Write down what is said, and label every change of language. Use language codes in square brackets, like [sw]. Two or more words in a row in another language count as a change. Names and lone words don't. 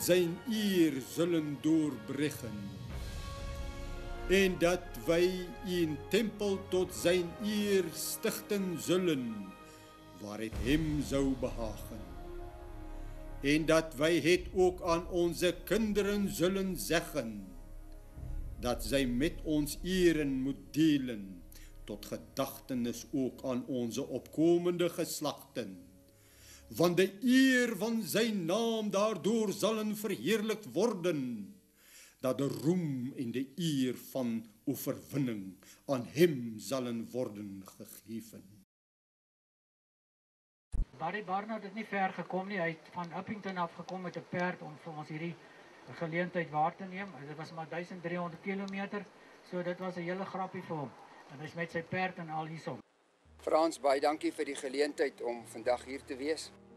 [nl] zijn eer zullen doorbrengen, en dat wij een tempel tot zijn eer stichten zullen, waar het hem zou behagen, en dat wij het ook aan onze kinderen zullen zeggen, dat zij met ons eren moet delen, tot gedachtenis ook aan onze opkomende geslachten. Want de eer van zijn naam daardoor zullen verheerlijkt worden, dat de roem en de eer van overwinning aan hem zullen worden gegeven. [af] Barry Barnard het nie ver gekom nie. Hy het van Uppington af gekom met 'n perd om vir ons hierdie geleentheid waar te neem. Dit was maar 1300 km, so dit was 'n hele grappie vir hom. En hy's met sy perd en al hierson. Frans, baie dankie vir die geleentheid om vandag hier te wees.